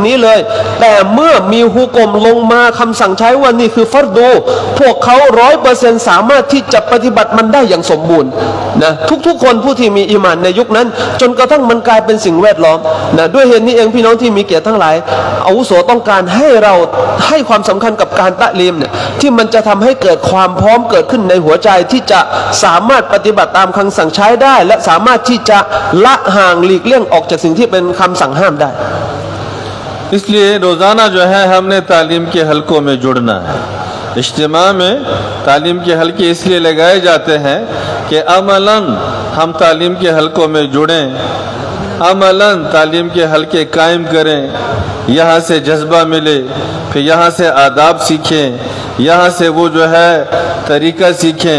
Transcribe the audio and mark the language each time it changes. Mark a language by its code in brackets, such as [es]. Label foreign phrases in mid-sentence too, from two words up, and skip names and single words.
[th] นี้เลยแต่เมื่อมีฮุกมลงมาคำสั่งใช้ว่านี่คือฟัรดูพวกเขา 100% สามารถที่จะปฏิบัติมันได้อย่างสมบูรณ์นะทุกๆคนผู้ที่มีอีหม่านในยุคนั้นจนกระทั่งมันกลายเป็นสิ่งแวดล้อมนะด้วยเหตุนี้เองพี่น้องที่มีเกียรติทั้งหลายอาวุโสต้องการให้เราให้ความสำคัญกับการตะลีมเนี่ยที่มันจะทำให้เกิดความพร้อมเกิดขึ้นในหัวใจที่จะสามารถปฏิบัติตามคำสั่งใช้ได้และสามารถที่จะละห่างหลีกเลี่ยงออกจากสิ่งที่เป็นคำสั่งห้ามได้ [hi] इसलिए रोज़ाना जो है हमने तालीम के हलकों में जुड़ना है इज्तिमा में तालीम के हलके इसलिए लगाए जाते हैं कि अमलन हम तालीम के हलकों में जुड़ें अमलन तालीम के हलके कायम करें यहाँ से जज्बा मिले फिर यहाँ से आदाब सीखें यहाँ से वो जो है तरीका सीखें।